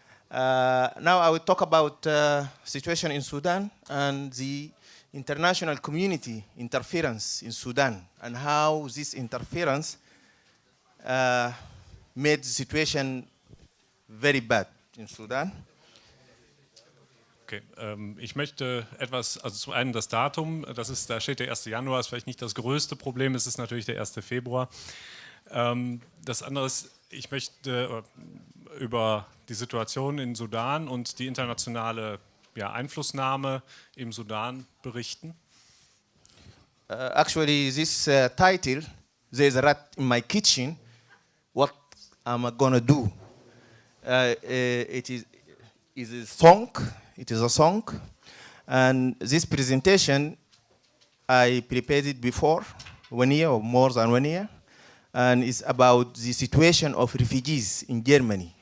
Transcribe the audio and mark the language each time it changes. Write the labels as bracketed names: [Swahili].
[English] Now I will talk about situation in Sudan and the international community interference in Sudan and how this interference made the situation very bad in Sudan. [German] Okay, ich möchte etwas, also zum einen das Datum, da steht der 1. Januar, ist vielleicht nicht das größte Problem, es ist natürlich der 1. Februar. Das andere ist, ich möchte über die Situation in Sudan und die internationale Einflussnahme im Sudan berichten. [English] Actually, this title, there's a rat in my kitchen, what am I gonna do? It is a song. It is a song, and this presentation I prepared it before 1 year or more than 1 year, and it's about the situation of refugees in Germany.